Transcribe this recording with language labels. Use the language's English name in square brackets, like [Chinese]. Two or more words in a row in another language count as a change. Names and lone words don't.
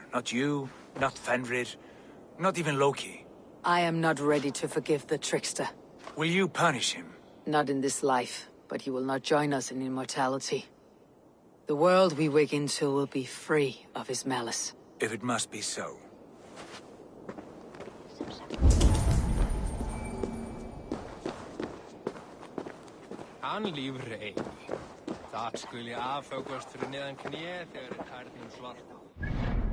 [English] Not you, not Fenrir, not even Loki. I am not ready to forgive the trickster. Will you punish him? Not in this life, but he will not join us in immortality. The world we wake into will be free of his malice. If it must be so. [Icelandic] Hann lífur ei. Þar skuli afhöggvast fyrir neðan kné þegar tærðin svarta.